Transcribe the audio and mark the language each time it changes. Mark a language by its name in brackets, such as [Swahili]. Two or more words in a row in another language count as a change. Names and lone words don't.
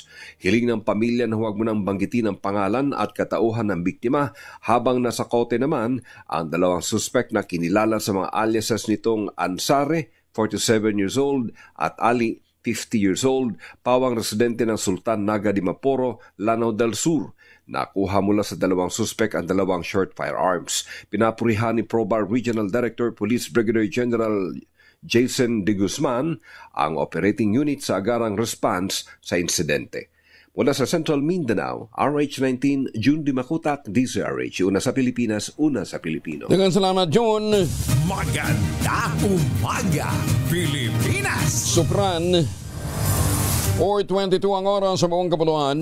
[Filipino] Hiling ng pamilya na huwag mo nang banggitin ang pangalan at katauhan ng biktima habang nasa kote naman ang dalawang suspect na kinilala sa mga aliases nitong Ansare, 47 [English] years old, [Filipino] at Ali, 50 [English] years old, [Filipino] pawang residente ng Sultan Naga di Maporo, Lanao del Sur. Nakuha mula sa dalawang suspek ang dalawang [English] short firearms. [Filipino] Pinapurihan ni Probar Regional Director Police Brigadier General Jason De Guzman ang operating unit sa agarang response sa insidente. Mula sa Central Mindanao, RH19, June Di Makutak, DZRH. Una sa Pilipinas, una sa Pilipino. [Cebuano] Daghang salamat, June. [Filipino] Maganda umaga, Pilipinas! Supran, 4:22 ang oras sa buong kapuluan.